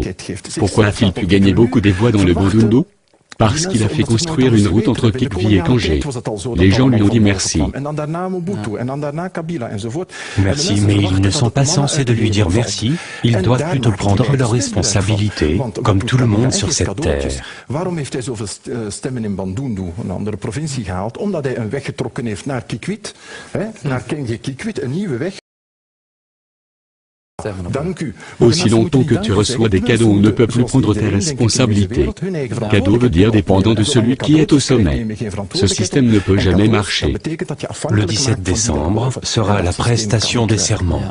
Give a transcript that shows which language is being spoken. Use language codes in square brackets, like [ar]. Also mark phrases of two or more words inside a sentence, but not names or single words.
[fr] Pourquoi a-t-il pu gagner beaucoup des voix dans le Bandundu? Parce qu'il a fait construire une route entre Kikvi et Kangé. Les gens lui ont dit merci. Merci, mais ils ne sont pas censés de lui dire merci. Ils doivent plutôt prendre leurs responsabilités, comme tout le monde sur cette terre. [nl] Waarom heeft hij zoveel stemmen in Bandundu, een andere provincie, gehaald? Omdat hij een weg getrokken heeft naar Kikwit, naar Kikwit, een nieuwe weg. [fr] Aussi longtemps que tu reçois des cadeaux, on ne peut plus prendre tes responsabilités. Cadeau veut dire dépendant de celui qui est au sommet. Ce système ne peut jamais marcher. Le 17 décembre sera la prestation des serments.